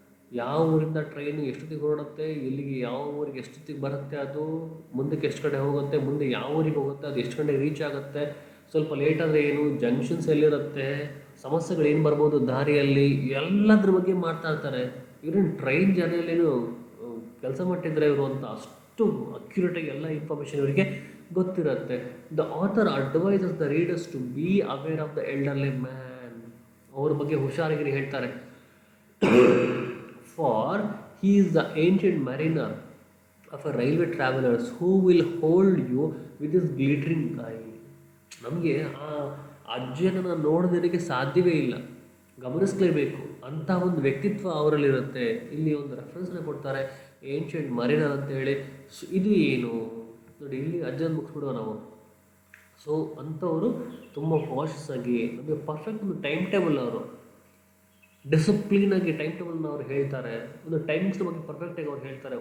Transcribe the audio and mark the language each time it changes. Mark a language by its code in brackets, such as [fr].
[kn] ಯಾವ ಊರಿಂದ ಟ್ರೈನು ಎಷ್ಟೊತ್ತಿಗೆ ಹೊರಡುತ್ತೆ, ಇಲ್ಲಿಗೆ ಯಾವ ಊರಿಗೆ ಎಷ್ಟೊತ್ತಿಗೆ ಬರುತ್ತೆ, ಅದು ಮುಂದಕ್ಕೆ ಎಷ್ಟು ಕಡೆ ಹೋಗುತ್ತೆ, ಮುಂದೆ ಯಾವ ಊರಿಗೆ ಹೋಗುತ್ತೆ, ಅದು ಎಷ್ಟು ಗಂಟೆಗೆ ರೀಚ್ ಆಗುತ್ತೆ, ಸ್ವಲ್ಪ ಲೇಟ್ ಆದರೆ ಏನು, ಜಂಕ್ಷನ್ಸ್ ಎಲ್ಲಿರುತ್ತೆ, ಸಮಸ್ಯೆಗಳು ಏನು ಬರ್ಬೋದು ದಾರಿಯಲ್ಲಿ, ಎಲ್ಲದ್ರ ಬಗ್ಗೆ ಮಾತಾಡ್ತಾರೆ. ಇವ್ರೇನು ಟ್ರೈನ್ ಜರ್ನಿಯಲ್ಲೇನು ಕೆಲಸ ಮಾಡಿದ್ರೆ ಇವರು ಅಂತ ಅಷ್ಟು ಅಕ್ಯುರೇಟಾಗಿ ಎಲ್ಲ ಇನ್ಫಾರ್ಮೇಷನ್ ಇವರಿಗೆ ಗೊತ್ತಿರುತ್ತೆ. [en] The author advises the readers to be aware of the elderly man. [kn] ಅವ್ರ ಬಗ್ಗೆ ಹುಷಾರಾಗಿ ಹೇಳ್ತಾರೆ. [en] For he is the ancient mariner of a railway travelers who will hold you with his glittering eye. [kn] ನಮಗೆ ಆ ಅಜ್ಜನನ್ನು ನೋಡೋದಕ್ಕೆ ಸಾಧ್ಯವೇ ಇಲ್ಲ, ಗಮನಿಸಲೇಬೇಕು. ಅಂಥ ಒಂದು ವ್ಯಕ್ತಿತ್ವ ಅವರಲ್ಲಿರುತ್ತೆ. ಇಲ್ಲಿ ಒಂದು ರೆಫರೆನ್ಸ್ನ ಕೊಡ್ತಾರೆ. ಏನ್ಷಿಯಂಟ್ ಮರಿನರ್ ಅಂತೇಳಿ. ಸೊ ಇದು ಏನು ನೋಡಿ, ಇಲ್ಲಿ ಅಜ್ಜನ್ ಮುಗಿಸ್ಬಿಡುವ ನಾವು. ಸೊ ಅಂಥವರು ತುಂಬ ಕಾಷಸ್ ಆಗಿ ನಮಗೆ ಪರ್ಫೆಕ್ಟ್ ಒಂದು ಟೈಮ್ ಟೇಬಲ್, ಅವರು ಡಿಸಿಪ್ಲಿನಾಗಿ ಟೈಮ್ ಟೇಬಲ್ನ ಅವ್ರು ಹೇಳ್ತಾರೆ, ಒಂದು ಟೈಮಿಂಗ್ಸ್ ಬಗ್ಗೆ ಪರ್ಫೆಕ್ಟಾಗಿ ಅವ್ರು ಹೇಳ್ತಾರೆ.